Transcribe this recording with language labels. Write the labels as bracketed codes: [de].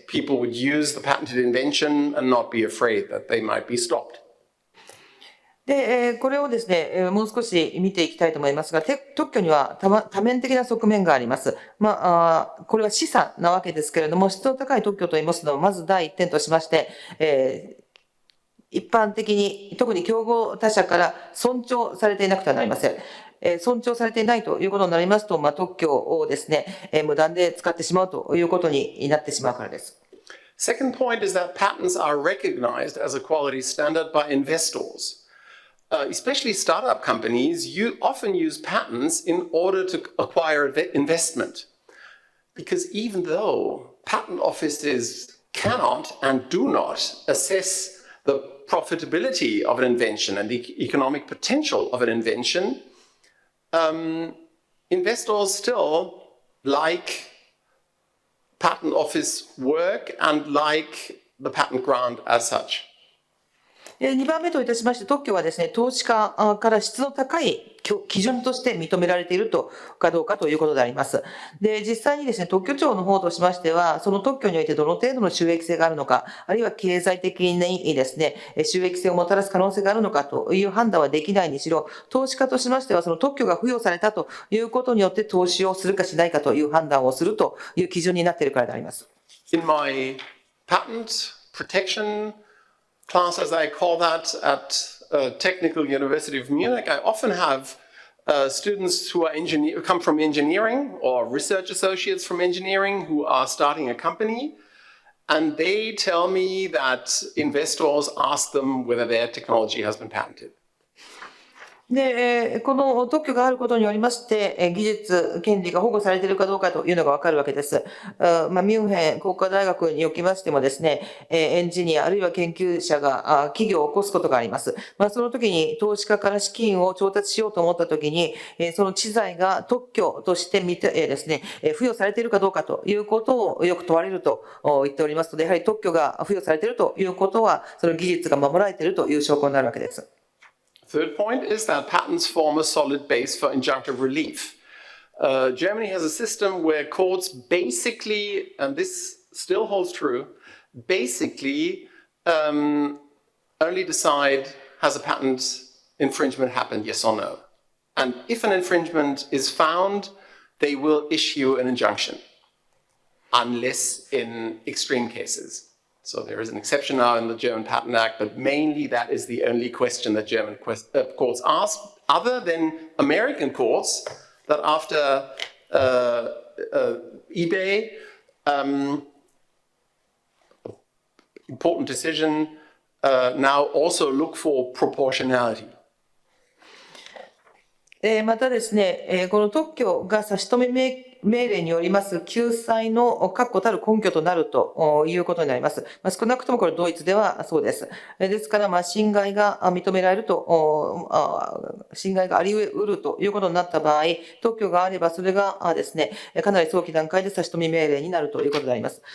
[en] People would use the patented invention and not be afraid that they might be stopped. [ja] で、これをですね、もう少し見ていきたいと思いますが、特許には多面的な側面があります。これは示唆なわけですけれども、質の高い特許と言いますのは、まず第一点としまして、一般的に、特に競合他社から尊重されていなくてはなりません。尊重されていないということになりますと、特許をですね、無断で使ってしまうということになってしまうからです。 [en] Second point is that patents are recognized as a quality standard by investors. Especially startup companies often use patents in order to acquire investment. Because even though patent offices cannot and do not assess the profitability of an invention and the economic potential of an invention, investors still like patent office work and like the patent grant as such. [ja] 2番目といたしまして、特許はですね、投資家から質の高い基準として認められているかどうかということであります。で、実際にですね、特許庁の方としましては、その特許においてどの程度の収益性があるのか、あるいは経済的にですね、収益性をもたらす可能性があるのかという判断はできないにしろ、投資家としましては、その特許が付与されたということによって投資をするかしないかという判断をするという基準になっているからであります。 [en] In my patent protection class, as I call that, at Technical University of Munich, I often have students who come from engineering or research associates from engineering who are starting a company, and they tell me that investors ask them whether their technology has been patented. [ja] で、この特許があることによりまして、技術、権利が保護されているかどうかというのがわかるわけです。ミュンヘン工科大学におきましてもですね、エンジニアあるいは研究者が企業を起こすことがあります。その時に投資家から資金を調達しようと思った時に、その知財が特許としてですね、付与されているかどうかということをよく問われると言っておりますので、やはり特許が付与されているということは、その技術が守られているという証拠になるわけです。 [en] Third point is that patents form a solid base for injunctive relief. Germany has a system where courts basically, and this still holds true, basically only decide has a patent infringement happened, yes or no. And if an infringement is found, they will issue an injunction, unless in extreme cases. So there is an exception now in the German Patent Act, but mainly that is the only question that German courts ask, other than American courts that after eBay, important decision, now also look for proportionality. [ja] またですね、この特許が差し止め命令によります救済の確固たる根拠となるということになります。少なくともこれドイツではそうです。ですから、侵害が認められると、侵害があり得るということになった場合、特許があればそれがですね、かなり早期段階で差し止め命令になるということであります。